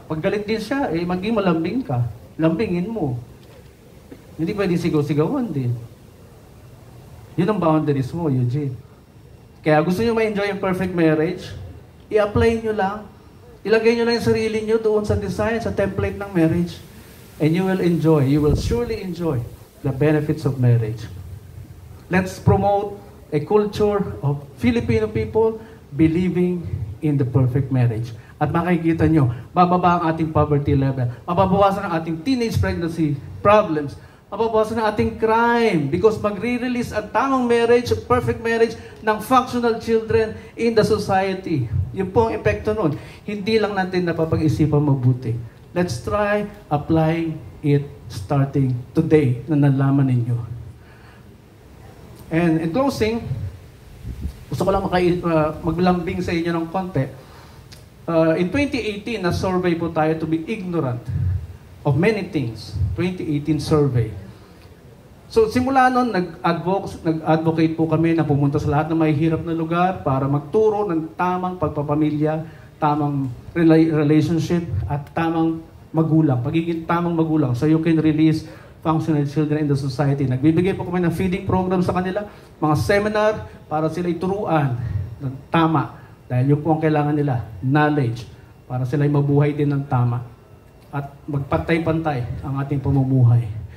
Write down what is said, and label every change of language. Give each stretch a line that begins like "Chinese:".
Filipino: Pag galit din siya, maging malambing ka. Lambingin mo. Hindi pwede sigaw-sigawan din. Yun ang boundaries mo, Eugene. Kaya gusto nyo ma-enjoy yung perfect marriage, i-apply nyo lang. Ilagay nyo lang yung sarili nyo doon sa design, sa template ng marriage.
English: And you will surely enjoy the benefits of marriage. Let's promote a culture of Filipino people believing in the perfect marriage.
Filipino: At makikita nyo, bababa ang ating poverty level, mababawasan ang ating teenage pregnancy problems, mababawasan ng ating crime because magre-release ang tamang marriage, perfect marriage ng functional children in the society. Yun po ang epekto nun. Hindi lang natin napapag-isipan mabuti.
English: Let's try applying it starting today
Filipino: na nalaman ninyo.
English: And in closing,
Filipino: gusto ko lang maglambing sa inyo ng konti.
English: In 2018,
Filipino: na-survey po tayo
English: to be ignorant of many things.
Filipino: 2018 survey. So simula noon, nag-advocate po kami na pumunta sa lahat ng mahihirap na lugar para magturo ng tamang pagpapamilya, tamang relationship, at tamang magulang, pagiging tamang magulang.
English: So you can release functional children in the society.
Filipino: Nagbibigay po kami ng feeding program sa kanila, mga seminar para sila ituruan ng tama. Dahil yun po ang kailangan nila, knowledge, para sila mabuhay din ng tama. At magpantay-pantay ang ating pamumuhay.